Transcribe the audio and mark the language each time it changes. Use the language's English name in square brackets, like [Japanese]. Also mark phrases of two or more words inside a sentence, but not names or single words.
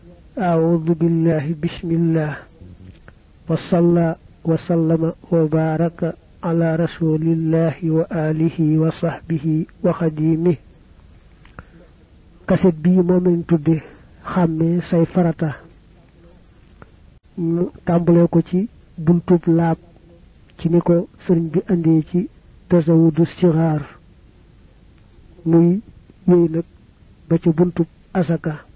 [Arabic] أعوذ بالله بسم الله وصلى وسلم وبارك على رسول الله وآله وصحبه وخديمه [Wolof] kaset bii moom lañ tudde xàmmee say farata ñu tàmbalee ko ci buntub laab ci ni ko sëriñ bi andee ci tasawudu sixaar muy wéy nag ba ca buntub asaka